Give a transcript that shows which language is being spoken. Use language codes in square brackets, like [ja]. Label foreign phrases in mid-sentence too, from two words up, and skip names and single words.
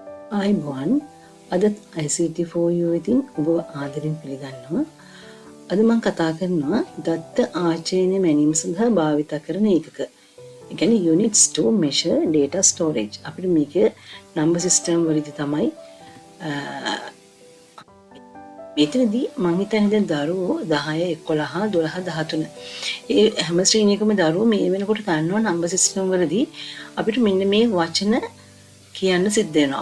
[si] ආයිබෝන් අදත් [en] ICT for you [si] ඉතින් ඔබ ආදරෙන් පිළිගන්නවා. අද මම කතා කරනවා දත්ත ආචරණය මැනීම සඳහා භාවිත කරන ඒකක. ඒ කියන්නේ [en] units to measure data storage. [si] අපිට මේක [en] number system [si] වලදී තමයි මෙතනදී මම හිතන්නේ දැන් දරුවෝ 10 11 12 13 ඒ හැම ශ්‍රේණියකම දරුවෝ මේ වෙනකොට ගන්නවා [en] number system [si] වලදී අපිට මෙන්න මේ වචන කියන්න සිද්ධ වෙනවා.